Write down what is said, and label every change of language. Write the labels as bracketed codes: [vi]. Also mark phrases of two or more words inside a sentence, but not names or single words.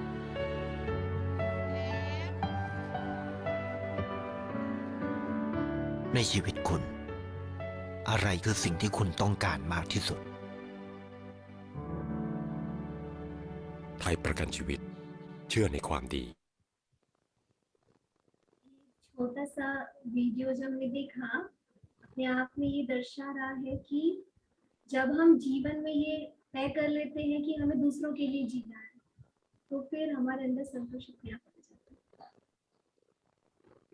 [th] ในชีวิตคุณ อะไรคือสิ่งที่คุณต้องการมากที่สุด ไทยประกันชีวิตเชื่อในความดี [hi] छोटा सा वीडियो जब हमने देखा अपने आप में ये दर्शा रहा है कि जब हम जीवन में ये तय कर लेते हैं कि हमें दूसरों के लिए जीना है तो फिर हमारे अंदर संतोष अपने आप आ जाता है।